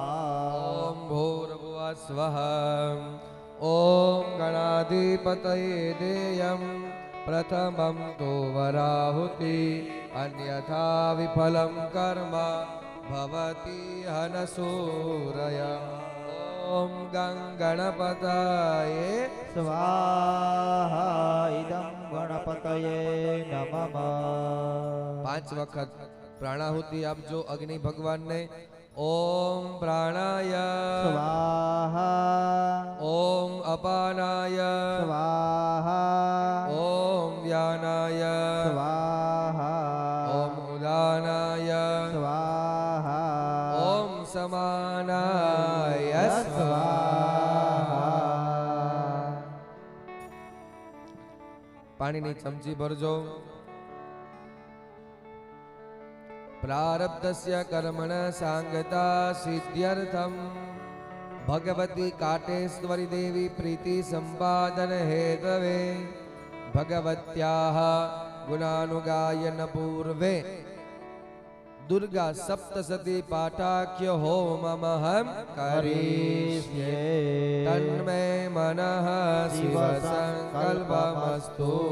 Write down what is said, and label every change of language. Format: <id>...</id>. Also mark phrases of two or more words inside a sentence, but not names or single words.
<sa>ॐ भूर्भुवः स्वः ॐ गणाधिपतये देयं प्रथमं तु वराहुति अन्यथा विफलं कर्म भवति हनसूरय ॐ गणपतये स्वाहा इदं गणपतये नमः</sa> <gu>5 વખત પ્રાણાહુતિ આપજો અગ્નિ ભગવાનને</gu> <sa>ओम प्राणाय स्वाहा ओम अपानाय स्वाहा ओम व्यानाय स्वाहा ओम उदानाय स्वाहा ओम समानाय स्वाहा</sa> <gu>પાણીની ચમચી ભરજો</gu> <sa>प्रारब्धस्य कर्मण सांगता सिद्ध्यर्थम भगवती काटेश्वरी देवी प्रीति संपादन हेतवे भगवत्याः गुणानुगायन पूर्वे दुर्गा सप्तशती पाठाख्य होममहं करिष्ये तन्मे मनः शिव संकल्पमस्तु</sa>